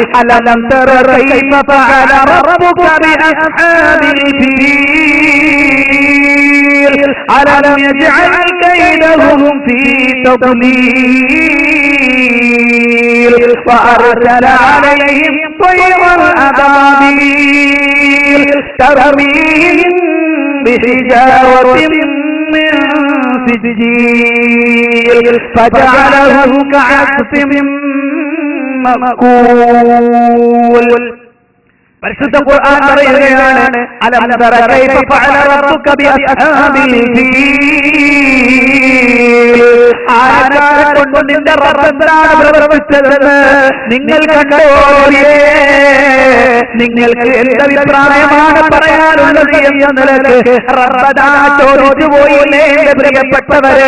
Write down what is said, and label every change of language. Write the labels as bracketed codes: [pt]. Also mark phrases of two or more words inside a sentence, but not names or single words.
[ar] ألم تر كيف فعل ربك بأصحاب الفيل ألم يجعل كيدهم في تضليل وأرسل عليهم طيرا أبابيل ترميهم بحجارة من سجيل فجعلهم كعصف مأكول. [ml] പരിശുദ്ധ ഖുർആൻ പറയുകയാണ്, [ar] ألم تر كيف فعل ربك بأصحاب الفيل, [ml] ആനക്കാരെ കൊണ്ട് നിന്റെ റബ്ബ് എന്താണ് പ്രവർത്തിച്ചതെന്ന് നിങ്ങൾ കണ്ടോളിയേ. നിങ്ങൾക്ക് എന്ത് അഭിപ്രായമാണ് പറയാനുള്ളത് എന്ന നിലക്ക് റബ്ബദാ ചോദിച്ചു പോയില്ലേ എന്റെ പ്രിയപ്പെട്ടവരെ.